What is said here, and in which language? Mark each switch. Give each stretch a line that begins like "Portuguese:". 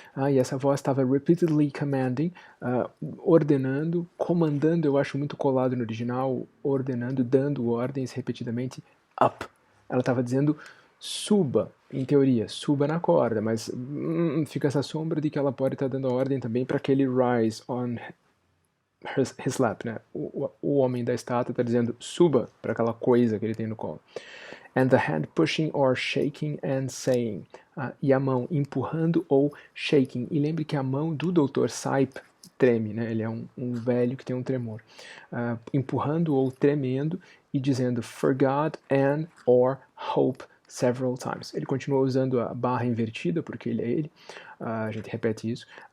Portuguese: E essa voz estava
English: repeatedly commanding,
Portuguese: ordenando, comandando, eu acho muito colado no original, ordenando, dando ordens repetidamente, up. Ela estava dizendo suba, em teoria, suba na corda, mas fica essa sombra de que ela pode estar dando ordem também para aquele
English: rise on his lap,
Portuguese: né? O homem da estátua está dizendo suba para aquela coisa que ele tem no colo.
English: And the hand pushing or shaking and saying.
Portuguese: E a mão empurrando ou shaking. E lembre que a mão do Dr. Sype treme, né? Ele é um velho que tem um tremor. Empurrando ou tremendo e dizendo
English: for God and or hope several times.
Portuguese: Ele continua usando a barra invertida, porque ele é ele. A gente repete isso.